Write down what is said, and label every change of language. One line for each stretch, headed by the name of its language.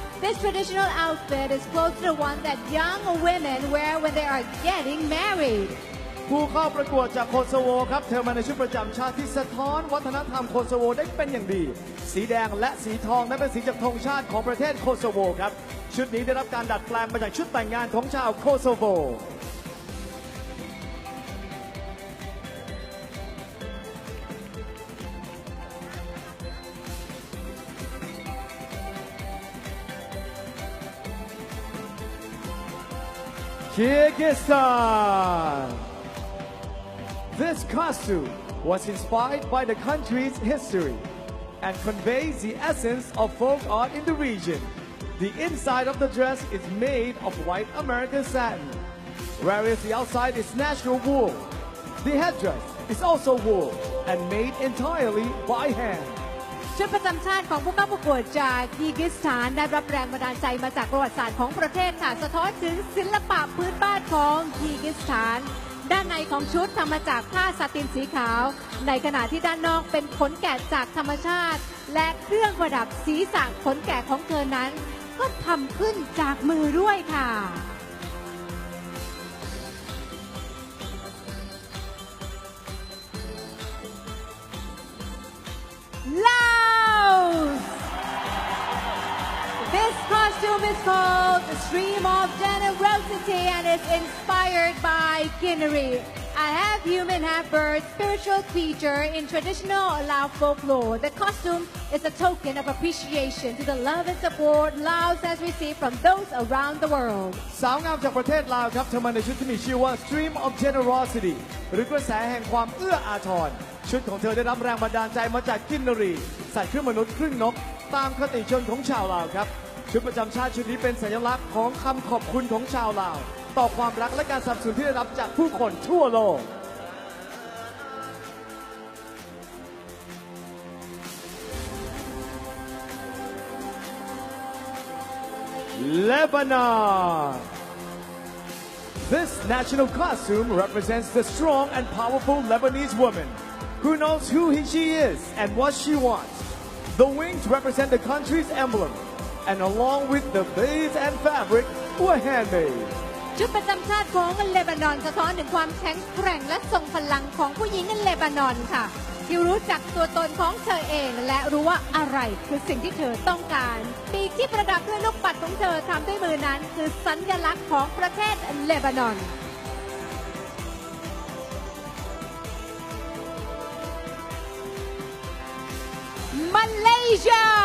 English: This traditional outfit is close to the one that young women wear when they are getting married.
Thai: ผู้เข้าประกวดจากโคโซโวครับเธอมาในชุดประจำชาติที่สะท้อนวัฒนธรรมโคโซโวได้เป็นอย่างดี สีแดงและสีทองนั้นเป็นสีจากธงชาติของประเทศโคโซโวครับชุดนี้ได้รับการดัดแปลงมาจากชุดแต่งงานของชาวโคโซโว
English: Kyrgyzstan. This costume was inspired by the country's history and conveys the essence of folk art in the region. The inside of the dress is made of white American satin, whereas the outside is natural wool. The headdress is also wool and made entirely by hand.
Thai: ชุดประจำชาติของผู้เข้าประกวดจากคีร์กิสถานได้รับแรงบันดาลใจมาจากประวัติศาสตร์ของประเทศค่ะสะท้อนถึงศิลปะพื้นบ้านของคีร์กิสถาน ด้านในของชุดทำมาจากผ้าซาตินสีขาวในขณะที่ด้านนอกเป็นขนแกะจากธรรมชาติและเครื่องประดับศีรษะขนแกะของเธอนั้นก็ทำขึ้นจากมือด้วยค่ะLaos!
English: This costume is called the Stream of Generosity and is inspired by Kinnery, a half-human, half-bird spiritual creature in traditional Lao folklore. The costume is a token of appreciation to the love and support Laos has received from those around the world.
Thai: สาวงามจากประเทศลาวครับเธอมาในชุดที่มีชื่อว่า Stream of Generosity หรือกระแสแห่งความเอื้ออาทรชุดของเธอได้รับแรงบันดาลใจมาจากกินนรีใส่เครื่องมนุษย์ครึ่งนกตามคติชนของชาวลาวครับ ชุดประจำชาติชุดนี้เป็นสัญลักษณ์ของคำขอบคุณของชาวลาวต่อความรักและการสนับสนุนที่ได้รับจากผู้คนทั่วโลก Lebanon.
English: This national costume represents the strong and powerful Lebanese woman who knows who she is and what she wants. The wings represent the country's emblem, and along with the beads and fabric were handmade.
Thai: ชุดประจำชาติของเลบานอนสะท้อนถึงความแข็งแกร่งและทรงพลังของผู้หญิงเลบานอนค่ะที่รู้จักตัวตนของเธอเองและรู้ว่าอะไรคือสิ่งที่เธอต้องการปีกที่ประดับด้วยลูกปัดของเธอทำด้วยมือนั้นคือสัญลักษณ์ของประเทศเลบานอน Malaysia.